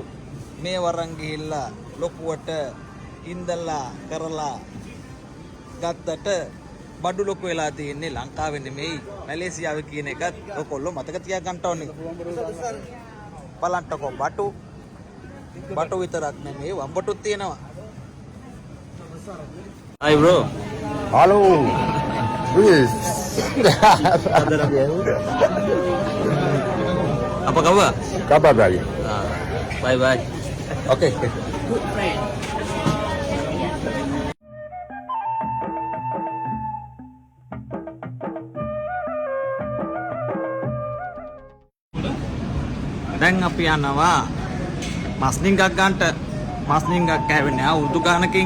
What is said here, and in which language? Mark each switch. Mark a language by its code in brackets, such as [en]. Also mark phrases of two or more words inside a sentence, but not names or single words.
[si] මේ වරන් ගිහිල්ලා ලොකුවට ඉඳලා කරලා ගත්තට බඩු ලොකු වෙලා තියෙන්නේ ලංකාවේ නෙමෙයි මැලේසියාවේ කියන එකත් ඔයගොල්ලෝ මතක තියාගන්න ඕනේ. බලන්නකෝ බටු විතරක් නෙමෙයි වම්බටුත් තියෙනවා. [en] Hi bro. [ms] Halo. Wis. Apa kabar? Kabar baik. [en] Bye bye. Okey. [si] දැන් අපි යනවා මස්නින්ගක් ගන්නට. මස්නින්ගක් කෑවෙන්නේ අවුරුදු ගානකින්.